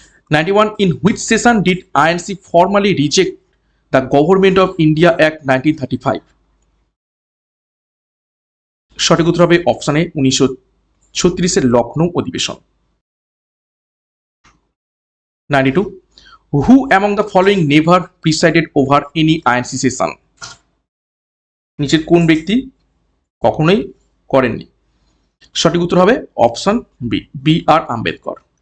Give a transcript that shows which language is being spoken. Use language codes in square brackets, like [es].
[en] 91, in which session did INC formally reject the Government of India Act 1935? [bn] সঠিক উত্তর হবে option A, 1936 Lucknow অধিবেশন। [en] 92, who among the following never presided over any INC session? [bn] নিচের কোন ব্যক্তি কখনোই করেননি? সঠিক উত্তর হবে অপশন বি, বি.আর. আম্বেদকর।